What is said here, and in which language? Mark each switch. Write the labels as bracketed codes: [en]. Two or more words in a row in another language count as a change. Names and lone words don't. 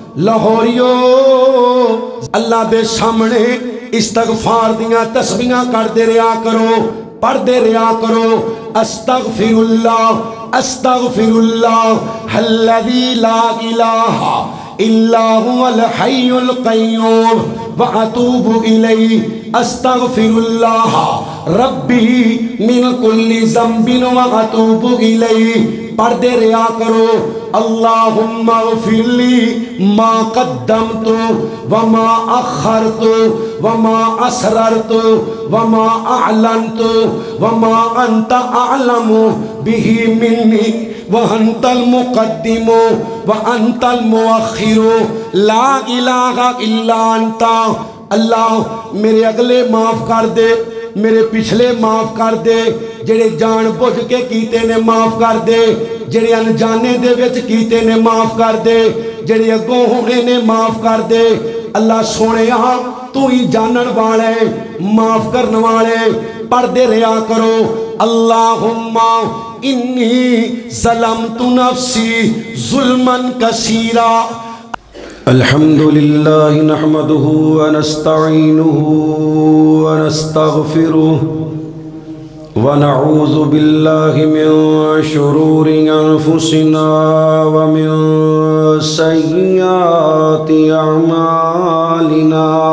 [pa] لاہوریو اللہ دے سامنے استغفار دیاں تسبیحاں کردے رہیا کرو، پڑھدے رہیا کرو۔ [ar] استغفر اللہ الذی لا الہ الا هو الحی القیوم واتوب الیہ۔ استغفر اللہ ربی من کل ذنب واتوب الیہ۔ [pa] پڑھدے رہیا کرو۔ [ar] اللہم اغفر لی ما قدمت وما اخرت وما اسررت وما اعلنت وما انت اعلم به منی وانت المقدم وانت المؤخر لا الہ الا انت۔ [pa] اللہ میرے اگلے معاف کر دے، میرے پچھلے معاف کر دے، جڑے جان بوجھ کے کیتے نے معاف کر دے، جڑے انجانے دے وچ کیتے نے معاف کر دے، جڑے اگوں ہونے نے معاف کر دے۔ اللہ سونے تو ہی جانن والے معاف کرن والے۔ پڑھدے رہیا کرو۔ [ar] اللہم انی ظلمت نفسی ظلما کثیرا۔ الحمدللہ نحمده ونستعینه ونستغفره ونعوذ باللہ من شرور انفسنا ومن سیئات اعمالنا